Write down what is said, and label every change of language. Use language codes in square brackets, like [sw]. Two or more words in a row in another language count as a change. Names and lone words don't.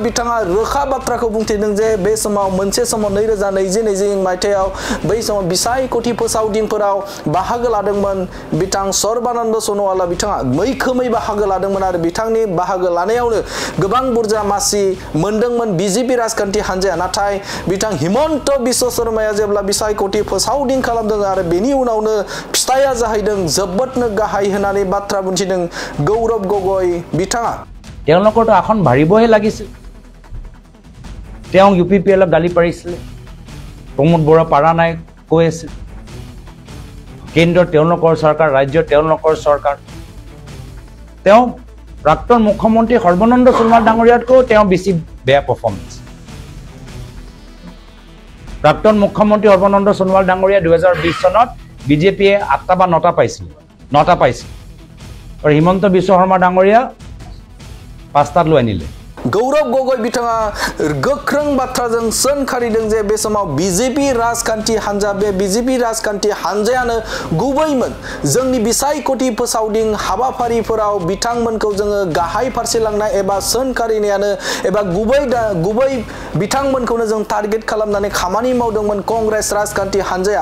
[brx] बिथाङा रोखा बाथ्राखौ बुंथिदों जे बे समाव मोनसे समाव 2020 मायथाइयाव बै समाव बिसायख'थि फोसावदिंफोराव बाहागो लादोंमोन बिथां सर्बानन्द सन'वाला बिथाङा मैखोमै बाहागो लादोंमोन आरो बिथांनि बाहागो लानायावनो गोबां बुरजा मासि मोनदोंमोन बीजेपी राजखान्थि हान्जाया नाथाय बिथां हिमन्त बिश्व शर्माया जेब्ला बिसायख'थि फोसावदिं खालामदों आरो बेनि उनावनो फिथाइया जाहैदों जोबोदनो गाहाय होननानै बाथ्रा बुंथिदों गौरव गगৈ बिथाङा [as] তেওঁলোকৰটো এখন ভাৰিবহে লাগিছিল তেওঁ यूपीपीएलক গালি পাৰিছিল প্ৰমোদ বৰা পাৰা নাই কৈ আছিল কেন্দ্ৰ তেওঁলোকৰ চৰকাৰ ৰাজ্য তেওঁলোকৰ চৰকাৰ তেওঁ প্ৰাক্তন মুখ্যমন্ত্ৰী সৰ্বানন্দ সোণোৱাল ডাঙৰীয়াতকৈ তেওঁ বেছি বেয়া পাৰফৰ্মেন্স প্ৰাক্তন মুখ্যমন্ত্ৰী সৰ্বানন্দ সোণোৱাল ডাঙৰীয়া 2020 চনত বিজেপিয়ে 8টা বা 9টা পাইছিল আৰু হিমন্ত বিশ্ব শৰ্মা ডাঙৰীয়া 5টাত লৈ আনিলে [brx] गौरव गगৈ बिथाङा गोख्रों बाथ्राजों सोंखारिदों जे बे समाव बीजेपी राजखान्थि हान्जा बे बीजेपी राजखान्थि हान्जायानो गुबैमोन जोंनि बिसायख'थि फोसावदिं हाबाफारिफोराव बिथांमोनखौ जोङो गाहाय फारसे लांनाय एबा सोंखारिनायानो एबा गुबै बिथांमोनखौनो जों टार्गेट खालामनानै खामानि मावदोंमोन कांग्रेस राजखान्थि हान्जाया